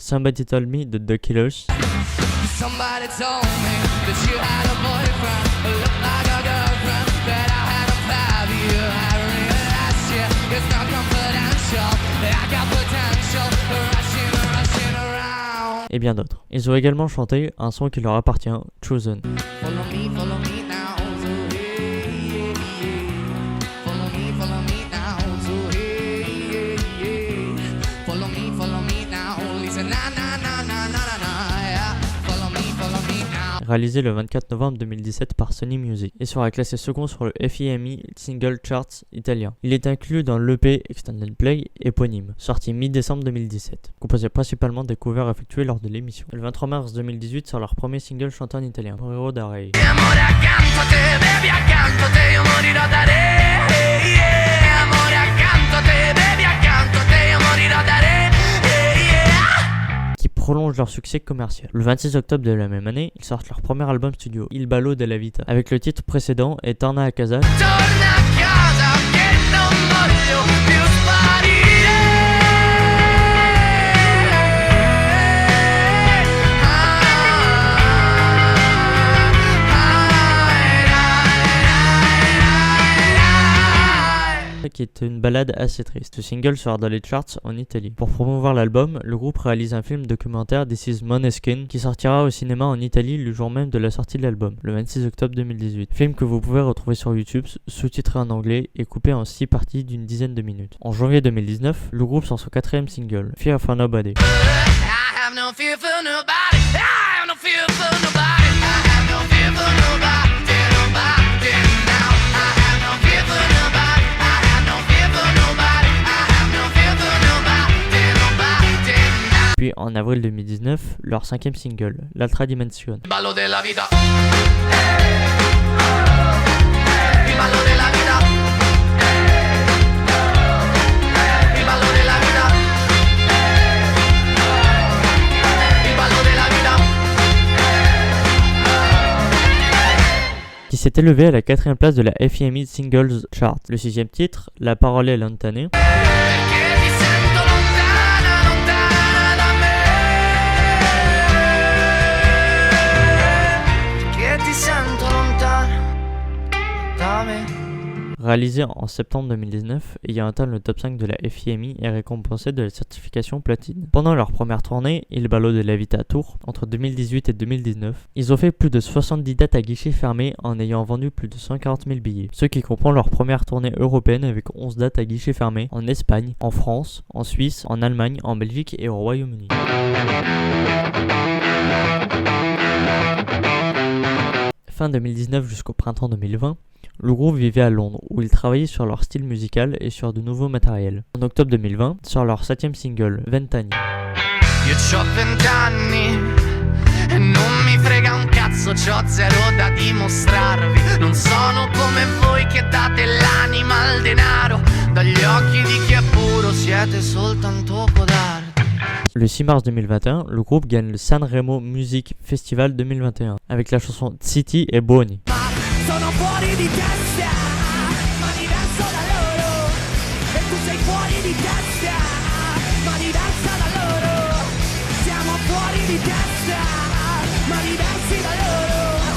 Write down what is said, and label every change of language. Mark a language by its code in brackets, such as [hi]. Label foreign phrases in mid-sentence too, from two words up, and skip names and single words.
[fr] Somebody Told Me de The Killers, [en] Somebody told me that you had a boyfriend who looked like a girlfriend that I had a 5-year. I realized it's not confidential. I got potential, rushing around. [fr] et bien d'autres. Ils ont également chanté un son qui leur appartient, Chosen. [en] Follow me now. So hey, follow me now. So hey, follow me now. Listen, na na na na na na. Yeah. Follow me now. [fr] Réalisé le 24 novembre 2017 par Sony Music et sera classé second sur le FIMI Single Charts italien. Il est inclus dans l'EP [en] Extended Play [fr] éponyme, sorti mi-décembre 2017, composé principalement des covers effectués lors de l'émission. Le 23 mars 2018 sort leur premier single chanté en italien, Moriro da Re. [it] Amore accanto a te, baby accanto a te, io morirò da re. Amore accanto a te, baby accanto a te, io morirò da re. [fr] Qui prolongent leur succès commercial. Le 26 octobre de la même année, ils sortent leur premier album studio, Il Ballo della Vita, avec le titre précédent et Torna a casa. [it] Torna a casa che non voglio più sparire. [fr] Qui est une balade assez triste. Ce single sera dans les charts en Italie. Pour promouvoir l'album, le groupe réalise un film documentaire This is Måneskin qui sortira au cinéma en Italie le jour même de la sortie de l'album, le 26 octobre 2018. Film que vous pouvez retrouver sur YouTube, sous-titré en anglais et coupé en 6 parties d'une dizaine de minutes. En janvier 2019, le groupe sort son 4e single, Fear for Nobody. [en] I have no fear for nobody. I have no fear for nobody. I have no fear for nobody. Nobody now. I have no fear for nobody. I have no fear for nobody. I have no fear for nobody. Nobody now. [fr] Puis en avril 2019, leur 5e single, L'Altra Dimension. [it] Ballo della vita. Il ballo della vita. Il ballo della vita. Il ballo della vita. [fr] Qui s'est élevé à la 4e place de la FIMI Singles Chart. Le 6e titre, La Parole è lontane. [it] Perché ti sento lontana, lontana da me. Perché ti sento lontana da me. [fr] Réalisé en septembre 2019, ayant atteint le top 5 de la FIMI et récompensé de la certification platine. Pendant leur première tournée, Il Ballo della Vita Tour, entre 2018 et 2019, ils ont fait plus de 70 dates à guichet fermé en ayant vendu plus de 140 000 billets, ce qui comprend leur première tournée européenne avec 11 dates à guichet fermé en Espagne, en France, en Suisse, en Allemagne, en Belgique et au Royaume-Uni. Fin 2019 jusqu'au printemps 2020, Le groupe vivait à Londres, où ils travaillaient sur leur style musical et sur de nouveaux matériels. En octobre 2020, sort leur 7e single, Vent'anni. [it] Io c'ho 20 anni e non mi frega un cazzo, c'ho zero da dimostrarvi. Non sono come voi che date l'anima al denaro. Dagli occhi di chi è puro siete soltanto codardi. [fr] Le 6 mars 2021, le groupe gagne le Sanremo Music Festival 2021 avec la chanson City e Buoni. [it] Sono fuori di testa, ma diverso da loro. E tu sei fuori di testa, ma diversa da loro. Siamo fuori di testa, ma diversi da loro.